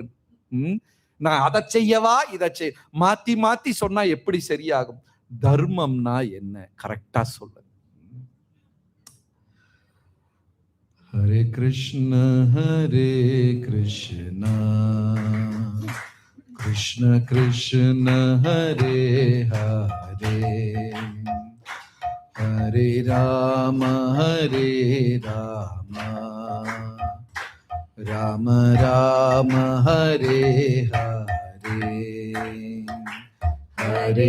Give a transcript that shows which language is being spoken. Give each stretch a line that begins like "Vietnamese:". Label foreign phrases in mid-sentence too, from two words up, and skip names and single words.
Tamil: நான் அதை செய்யவா இதை செய்ய? மாத்தி மாத்தி சொன்னா எப்படி சரியாகும்? தர்மம்னா என்ன? கரெக்டா சொல்லுங்க.
Sanskrit: हरे कृष्ण कृष्ण कृष्ण हरे हरे, हरे राम राम राम हरे हरे, हरे